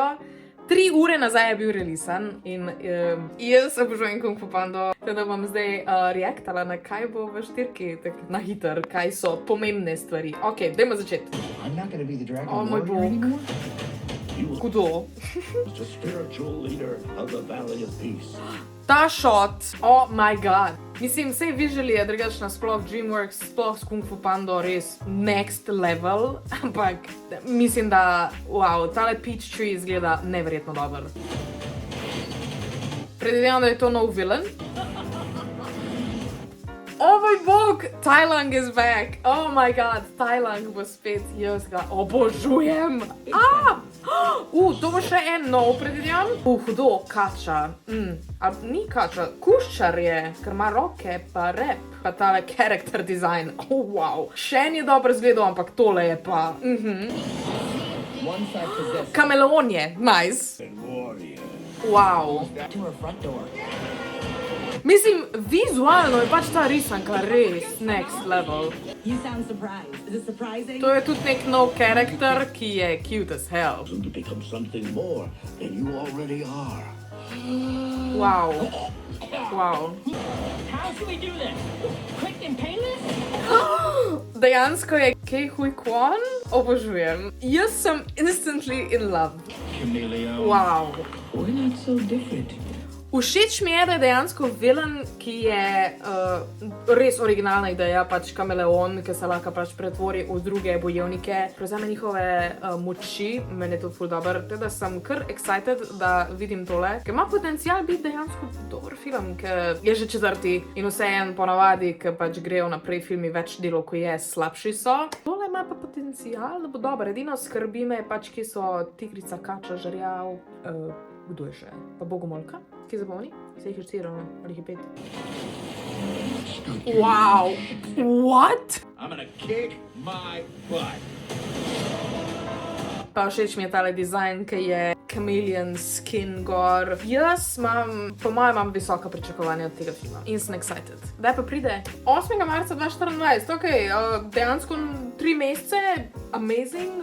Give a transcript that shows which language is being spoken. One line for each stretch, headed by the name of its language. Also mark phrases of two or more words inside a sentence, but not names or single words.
Slovenian: 3 ure nazaj je bil releasan in jaz obožujem Kung Fu Pando, teda bom zdaj reaktala na kaj bo v 4-ki, tako na hiter, kaj so pomembne stvari. Ok, dajmo začeti. O moj bog. Kdo? Ta shot,
English: oh my god.
Slovenian: Mislim, vse visually je drugačno, sploh DreamWorks, sploh s Kung Fu Pando res
English: next level,
Slovenian: ampak mislim, da, wow, tale
English: Peach Tree
Slovenian: izgleda neverjetno dober. Predvidevam, da je to nov villain. Oh moj bog,
English: Tai Lung is back. Oh my god,
Slovenian: Tai Lung bo spet, jaz ga obožujem. To bo še en nov, predvidevam. Hudo, kača. Ni kača, kuščar je, ker ima roke, pa rep, pa tale character design. Oh, wow. Še en je dobro zgledal, ampak tole je pa. Kameleon je, nice. Wow. Mislim, vizualno je pač ta risanka res
English: next level.
Slovenian: To je tudi nek nov karakter, ki je
English: cute as hell. Wow. Wow.
Slovenian: Dejansko je Ke Huy Quan, obožujem. Jaz sem
English: instantly in love.
Slovenian: Wow.
English: We're not so different.
Slovenian: Všeč mi je, da je dejansko villain, ki je res originalna ideja, pač kameleon, ki se lahko pač pretvori v druge bojevnike, prevzame njihove moči, meni je to ful dober, teda sem kar excited, da vidim tole, ker ima potencial biti dejansko dober film, ker je že 4. in vseeno ponavadi, ker pač grejo naprej filmi več delov, ko je, slabši so. Tole ima pa potencial, da bo dober, edino skrbi me pač, ki so Tigrica, Kača, Žerjav, kdo je še? Pa Bogomolka? Kje zapomni? Se jih je 4, ali jih je 5. Wow!
English: What? I'm gonna kick my butt.
Slovenian: Pa všeč mi je tale dizajn, ki je
English: chameleon skin
Slovenian: gor. Jaz po mojem imam visoka pričakovanja od tega filma. In sem excited. Daj pa pride 8. marca 2024. Ok, dejansko 3 mesece. Amazing.